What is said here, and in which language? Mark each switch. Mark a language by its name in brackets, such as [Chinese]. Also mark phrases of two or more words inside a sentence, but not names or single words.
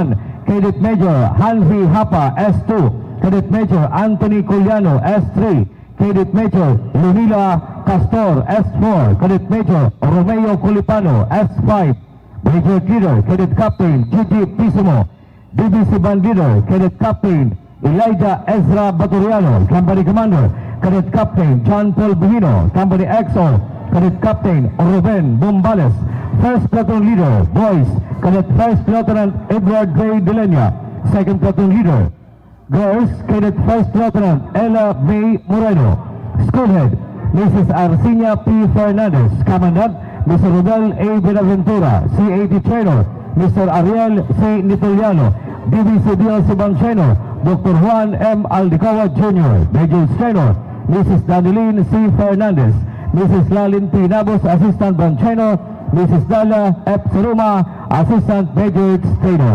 [English] Cadet Major Hanvi Hapa, S2. Cadet Major Anthony Culiano, S3. Cadet Major Lunila Castor, S4. Cadet Major Romeo Culipano, S5. Major Leader Cadet Captain Gigi Pisimo. DBC Band Leader Cadet Captain Elijah Ezra Baturiano, Company Commander Cadet Captain John Paul Buhino, Company XO Cadet Captain Ruben Bombales. First Platoon Leader Boys Cadet First Lieutenant Edward Ray Delenya. Second Platoon Leader Girls Cadet First Lieutenant Ella May Moreno. Schoolhead Mrs. Arcinia P. Fernandez. Commandant Mr. Rodel A. Benaventura. CAT Trainer Mr. Ariel C. Nitoliano. DBC DLC Bancheno Dr. Juan M. Aldicoa Jr. Major Trainer Mrs. Danieline C. Fernandez. Mrs. Lalin P. Nabos, Assistant Bancheno. Mrs. Dala F. Saruma, Assistant Major Trainer.